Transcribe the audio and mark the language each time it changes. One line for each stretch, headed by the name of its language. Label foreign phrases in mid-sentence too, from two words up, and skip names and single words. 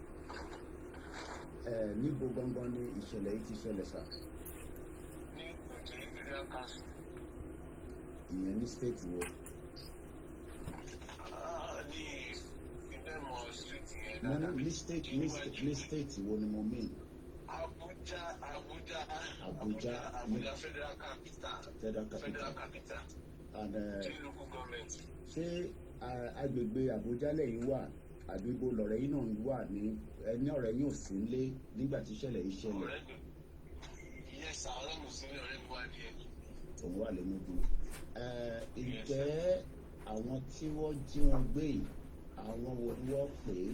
Yoruba: Níbo gangan ni ìṣẹ̀lẹ̀ yìí ti ṣẹlẹ̀ sá? Ní Kogi Federal Council. Ìyẹn ní state wo? Ní ìdẹ́mọ̀ street yẹn Mo dáadáa. ní state wo ni mo mean? Abuja Federal Capital. And
English: Local government.
Yoruba: ṣé agbègbè Abuja lẹ́yìn wà àbí ibo lọ̀rẹ́ yìí náà wà ní ẹni ọ̀rẹ́ yìí ò sí nílé nígbà tí ìṣẹ̀lẹ̀ yìí ṣẹlẹ̀? Yes, ọ̀rẹ́ mi sí ọ̀rẹ́ mi wà ní ẹni. Òun wà lẹ́nugu. Ǹjẹ́ àwọn tí wọ́n jí wọn gbé yìí àwọn wo ni wọ́n pè é?